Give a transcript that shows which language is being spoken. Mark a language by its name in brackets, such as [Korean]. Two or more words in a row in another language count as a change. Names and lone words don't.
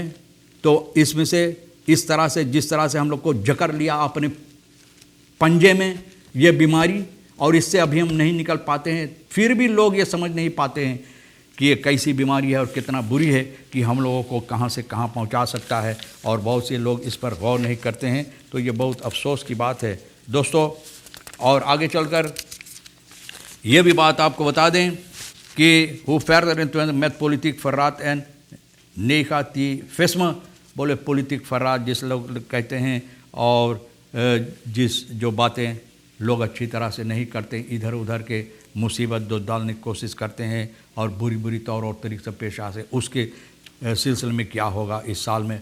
[Caribbean Hindustani] तो इसमें से इस तरह से जिस तरह से हम लोग को जकड़ लिया अपने पंजे में ये बीमारी, और इससे अभी हम नहीं निकल पाते हैं, फिर भी लोग ये समझ नहीं पाते हैं कि ये कैसी बीमारी है और कितना बुरी है कि हम लोगों को कहाँ से कहाँ पहुँचा सकता है, और बहुत से लोग इस पर गौर नहीं करते हैं। तो ये बहुत अफसोस की बात है दोस्तों। और आगे चलकर ये भी बात आपको बता दें कि [Dutch] hoe verder in 20 met politiek verraad en negativisme। [Caribbean Hindustani] बोले [Dutch] politiek verraad [Caribbean Hindustani] जिस लोग कहते हैं, और जिस जो बातें लोग अच्छी तरह से नहीं करते, इधर उधर के मुसीबत जो डालने की कोशिश करते हैं और बुरी बुरी तौर और तरीके से पेश आ से, उसके सिलसिले में क्या होगा इस साल में।